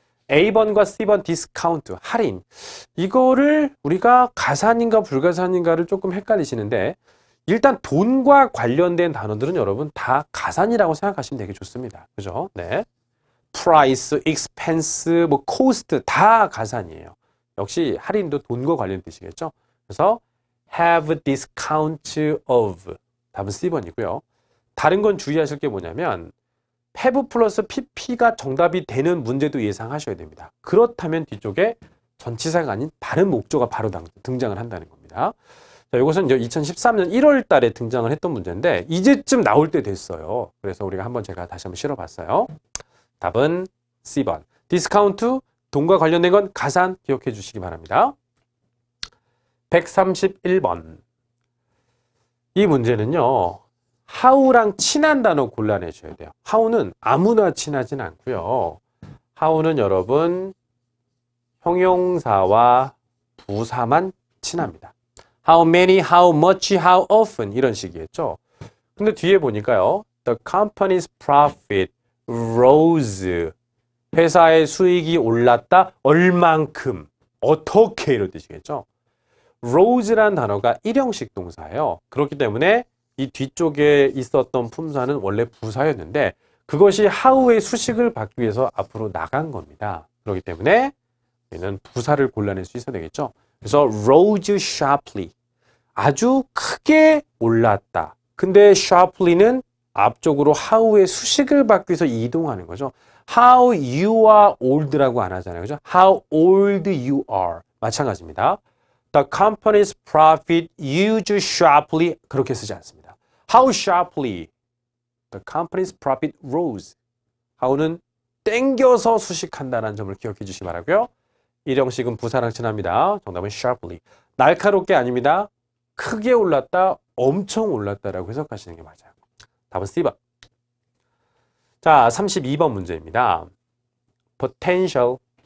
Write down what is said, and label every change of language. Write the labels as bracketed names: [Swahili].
[Korean] A번과 C번 디스카운트, 할인. 이거를 우리가 가산인가 불가산인가를 조금 헷갈리시는데 일단 돈과 관련된 단어들은 여러분 다 가산이라고 생각하시면 되게 좋습니다. 그죠? 네. price, expense, 뭐 cost 다 가산이에요. 역시 할인도 돈과 관련 뜻이겠죠? 그래서 [English] have discount of [Korean] 답은 C번이고요. 다른 건 주의하실 게 뭐냐면 have 플러스 pp가 정답이 되는 문제도 예상하셔야 됩니다. 그렇다면 뒤쪽에 전치사가 아닌 다른 목조가 바로 등장을 한다는 겁니다. 자, 이것은 이제 2013년 1월 달에 등장을 했던 문제인데 이제쯤 나올 때 됐어요. 그래서 우리가 한번 제가 다시 한번 실어봤어요. 답은 C번. 디스카운트, 돈과 관련된 건 가산 기억해 주시기 바랍니다. 131번. 이 문제는요. how랑 친한 단어 골라내셔야 돼요. how는 아무나 친하진 않고요. how는 여러분 형용사와 부사만 친합니다. [English] how many, how much, how often [Korean] 이런 식이겠죠. 근데 뒤에 보니까요. [English] The company's profit rose. [Korean] 회사의 수익이 올랐다. 얼만큼. 어떻게 이런 뜻이겠죠. rose란 단어가 일형식 동사예요. 그렇기 때문에 이 뒤쪽에 있었던 품사는 원래 부사였는데 그것이 how의 수식을 받기 위해서 앞으로 나간 겁니다. 그렇기 때문에 우리는 부사를 골라낼 수 있어야 되겠죠. 그래서 [English] rose sharply. [Korean] 아주 크게 올랐다. 근데 sharply는 앞쪽으로 how의 수식을 받기 위해서 이동하는 거죠. [English] How you are old [Korean] 라고 안 하잖아요. 그죠? [English] How old you are. [Korean] 마찬가지입니다. [English] The company's profit rose sharply. [Korean] 그렇게 쓰지 않습니다. [English] How sharply the company's profit rose. [Korean] how는 땡겨서 수식한다는 점을 기억해 주시기 바라고요. 일형식은 부사랑 친합니다. 정답은 sharply. 날카롭게 아닙니다. 크게 올랐다, 엄청 올랐다라고 해석하시는 게 맞아요. 답은 C번. 자, 32번 문제입니다. potential.